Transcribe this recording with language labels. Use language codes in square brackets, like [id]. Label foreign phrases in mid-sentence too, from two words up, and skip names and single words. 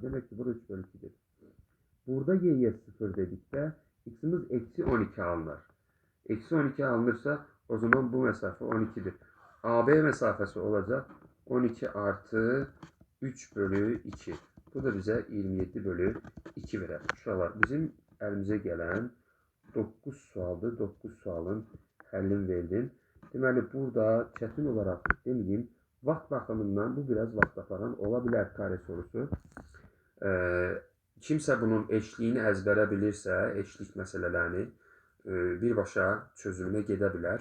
[tr] Demek ki burada 3 bölü 2'dir. Burada y'ye 0 dedikdə x'imiz eksi 12 alınır. Eksi 12 alınırsa o zaman bu mesafe 12'dir. AB mesafesi olacak 12 artı 3 bölü 2. Bu da bize 27 bölü 2 verir. [az] Uşaqlar, bizim elimize gelen 9 sualdır. 9 sualın həllini verdim. Deməli, burada çətin olarak demeyeyim, vaxt baxımından bu biraz vaxt aparan ola bilər kare sorusu. Kimsə bunun eşliğini əzbərə bilirsə, eşlik məsələlərini birbaşa çözümünə gedə bilər.